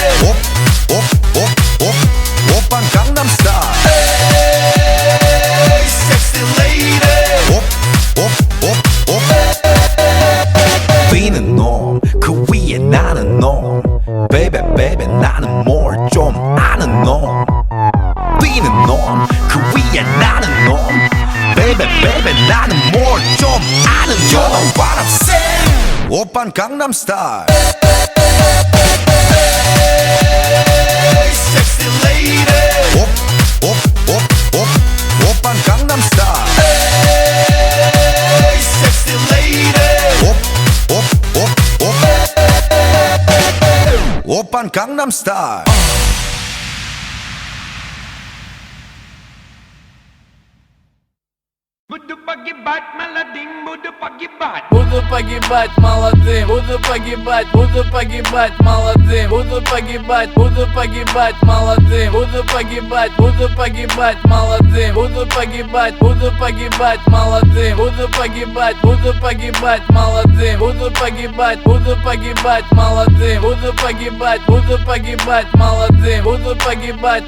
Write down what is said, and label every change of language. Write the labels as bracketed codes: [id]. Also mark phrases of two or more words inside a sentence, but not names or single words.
[ko] 오빤 강남스타일 [en] hey sexy lady [ko] 뛰는 놈 그 위에 나는 놈 베이베 베이베 나는 뭘 좀 아는 놈 뛰는 놈 그 위에 나는 놈 베이베 베이베 나는 뭘 좀 아는 놈 [en] You know what I'm saying [ko] 오빤 강남스타일 [en] hey sexy lady [ko] 오빤 강남스타일 [en] hey sexy lady [ko] 오빤 강남스타일 [ru] Буду погибать молодым, буду погибать. Буду погибать молодым, буду погибать, буду погибать молодым, буду погибать, буду погибать молодым, буду погибать, буду погибать молодым, буду погибать, буду погибать молодым, буду погибать, буду погибать молодым, буду погибать, буду погибать молодым, буду погибать, буду погибать молодым, буду погибать.